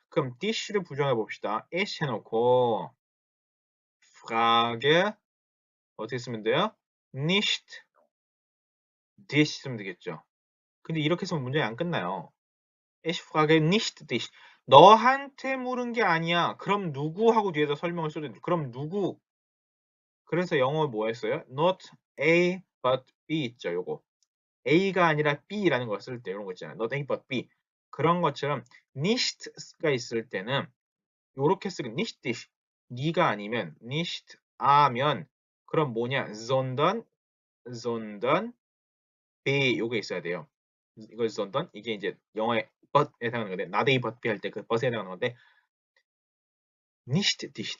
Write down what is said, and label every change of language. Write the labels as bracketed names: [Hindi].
[Korean] 그럼 dish를 부정해 봅시다. ich 해놓고 frage 어떻게 쓰면 돼요? nicht dich 쓰면 되겠죠. 근데 이렇게 쓰면 문제가 안 끝나요. [German] ich frage nicht dich. [Korean] 너한테 물은 게 아니야. 그럼 누구 하고 뒤에다 설명을 써야 돼. 그럼 누구? 그래서 영어 뭐 했어요? [English] Not A but B [Korean] 있죠. 요거. A가 아니라 B라는 걸 쓸 때 이런 거 있잖아요. [English] Not A but B. [Korean] 그런 것처럼 nicht가 있을 때는 요렇게 쓰기 nicht dich. 네가 아니면 nicht 아면 그럼 뭐냐? sondern B 요게 있어야 돼요. 이거 sondern 이게 이제 영어의 but에 해당하는 건데 [English] not A but B [Korean] 할 때 그 but에 해당하는 건데 nicht dich.